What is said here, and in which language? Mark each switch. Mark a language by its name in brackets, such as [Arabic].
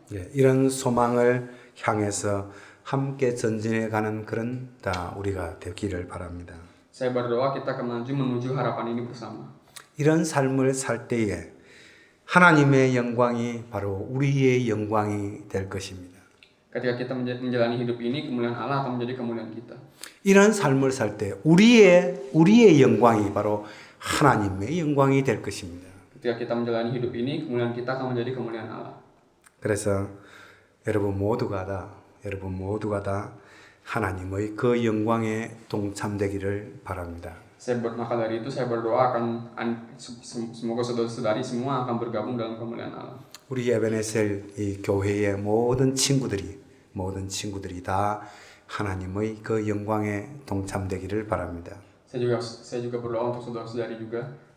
[Korean] 예, 이런 소망을 향해서 함께 전진해 가는 그런 다 우리가 되기를 바랍니다. [Indonesian] Saya berdoa kita akan menuju harapan ini bersama. [Korean] 이런 삶을 살 때에 하나님의 영광이 바로 우리의 영광이 될 것입니다. [Indonesian] Ketika kita menjalani hidup ini, kemuliaan Allah akan menjadi kemuliaan kita. [Korean] 이런 삶을 살 때 우리의 영광이 바로 하나님의 영광이 될 것입니다. [Indonesian] Ketika kita menjalani hidup ini, kemuliaan kita akan menjadi kemuliaan Allah. [Korean] 그래서 여러분 모두가 다 하나님의 그 영광에 동참되기를 바랍니다. [Indonesian] Maka dari itu saya berdoa semoga saudara-saudari semua akan bergabung dalam kemuliaan Allah. [Korean] 우리 에베네셀 이 교회의 모든 친구들이 다 하나님의 그 영광에 동참되기를 바랍니다. [Indonesian] Saya juga berdoa untuk saudara-saudari juga.